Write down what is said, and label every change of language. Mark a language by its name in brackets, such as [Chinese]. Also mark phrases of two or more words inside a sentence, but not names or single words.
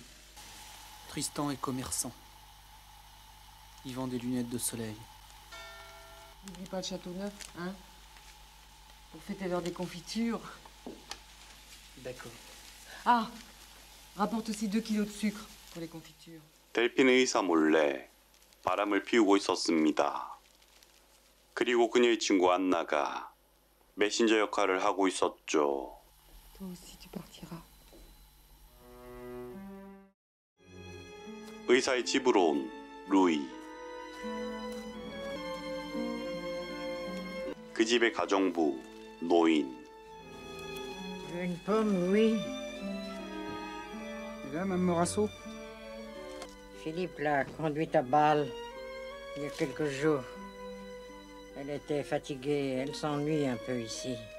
[French] Tristan est commerçant. Il vend des lunettes de soleil. N'oublie pas le Châteauneuf, hein? Pour fêter l'heure des confitures. D'accord. Ah! Rapporte aussi 2 kilos de sucre pour les confitures. [Korean] 델핀 의사 몰래 바람을 피우고 있었습니다. 그리고 그녀의 친구 안나가 메신저 역할을 하고 있었죠. [French] Toi aussi, tu partiras. [Korean] 의사의 집으로 온 루이. 그 집의 가정부, 노인. [French] Une pomme, Louis. Et là, Mme Morasso? Philippe l'a conduite à Bâle il y a quelques jours. Elle était fatiguée, elle s'ennuie un peu ici.